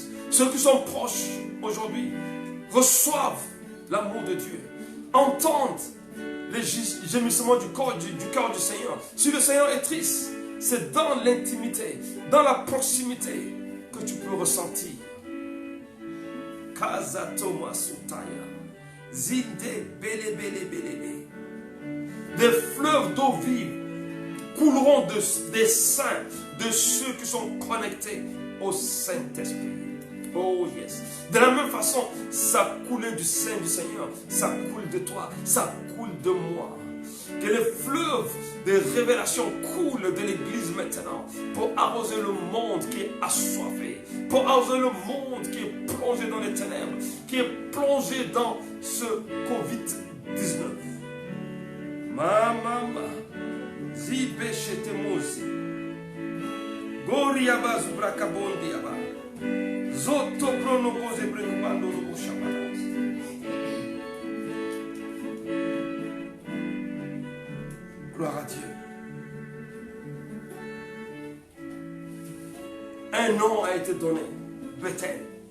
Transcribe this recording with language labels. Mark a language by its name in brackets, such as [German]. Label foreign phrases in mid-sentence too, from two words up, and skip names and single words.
[French] Ceux qui sont proches aujourd'hui reçoivent l'amour de Dieu. Entendent les gémissements du cœur du Seigneur. Si le Seigneur est triste, c'est dans l'intimité, dans la proximité que tu peux ressentir. Kazatoma Sutaya. Zinde bele bele bele. Des fleuves d'eau vive couleront des saints, de ceux qui sont connectés au Saint-Esprit. [English] Oh yes. [French] De la même façon, ça coule du sein du Seigneur, ça coule de toi, ça coule de moi. Que les fleuves de révélation coulent de l'Église maintenant pour arroser le monde qui est assoiffé, pour arroser le monde qui est plongé dans les ténèbres, qui est plongé dans ce Covid-19. Mama, zibeshete mozi, goriaba zubrakabondi yaba. Gloire à Dieu. Un nom a été donné, Bethel.